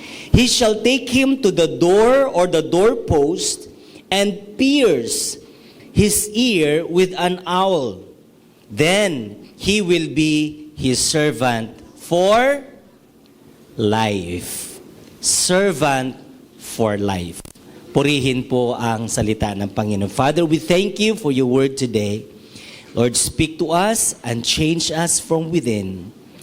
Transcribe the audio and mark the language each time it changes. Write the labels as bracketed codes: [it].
[en] He shall take him to the door or the doorpost and pierce his ear with an awl. Then he will be his servant for life. Servant for life. [tl] Purihin po ang salita ng Panginoon. [en] Father, we thank you for your word today. Lord, speak to us and change us from within.